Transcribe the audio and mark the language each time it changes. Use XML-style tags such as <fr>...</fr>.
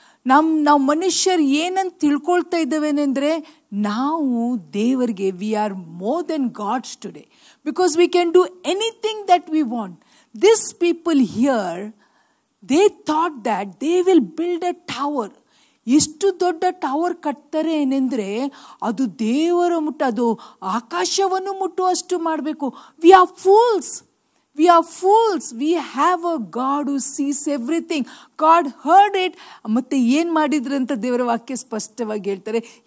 <kn>ನಾವು ಮನುಷ್ಯರು ಏನಂತ ತಿಳ್ಕೊಳ್ತಾ ಇದ್ದೇವೆನೆಂದರೆ, ನಾವು ದೇವರಿಗೆ</kn> <en>We are more than gods today, because we can do anything that we want. These people here, they thought that they will build a tower.</en> <kn>ಎಷ್ಟು ದೊಡ್ಡ tower ಕಟ್ತಾರೆ ಏನೆಂದರೆ, ಅದು ದೇವರ ಅದು ಆಕಾಶವನ್ನು ಮುಟ್ಟುವಷ್ಟು ಮಾಡಬೇಕು.</kn> <en>We are fools, we are fools. We have a god who sees everything. God heard it.</en> <kn>ಮತ್ತೆ ಏನು ಮಾಡಿದ್ರು ಅಂತ ದೇವರ ವಾಕ್ಯ ಸ್ಪಷ್ಟವಾಗಿ ಹೇಳ್ತಾರೆ.</kn>